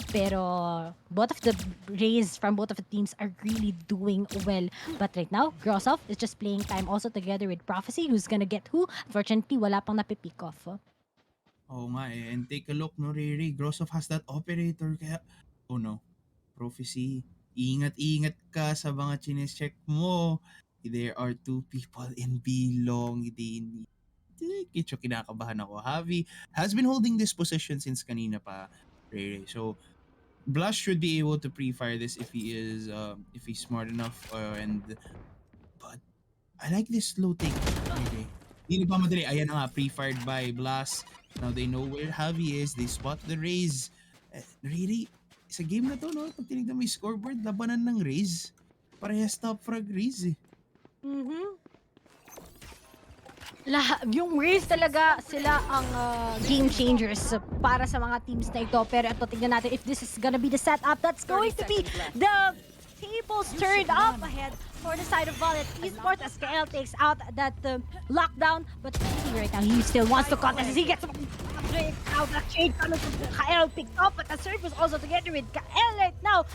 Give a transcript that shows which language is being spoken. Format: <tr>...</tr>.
<en>Pero both of the Raze from both of the teams are really doing well. But right now, Grossoff is just playing time also together with Prophecy, who's gonna get who.</en> <tl>Fortunately, wala pang napipick off. Oo nga eh.</tl> <en>And take a look, no, Riri. Grossoff has that operator.</en> <tl>Kaya, oh no. Prophecy. Ingat-ingat ka sa mga chinecheck mo.</tl> <en>There are two people in B long. Hindi.</en> <tl>Kitso, kinakabahan ako.</tl> <en>Javi has been holding this position since</en> <tl>kanina pa,</tl> <en>Riri. So, Blush should be able to pre-fire this if he's smart enough. But I like this slow take. Riri.</en> <tl>Hindi pa madali.</tl> <en>Ayan na nga, pre-fired by Blast. Now they know where Javi is. They spot the Raze.</en> <tl>Really, sa game na to, no? Pag tinignan mo yung scoreboard, labanan ng Raze. Parehas top frag Raze eh. Yung Raze talaga, sila ang game changers para sa mga teams na ito. Pero ito, tignan natin</tl> <en>if this is gonna be the setup. That's going to be the tables turned up ahead for the side of Valorant Esports as Kael takes out that lockdown. But right now, he still wants to contest as he gets out that trade coming from Kael picked up, but the surface also together with Kael right now.</en>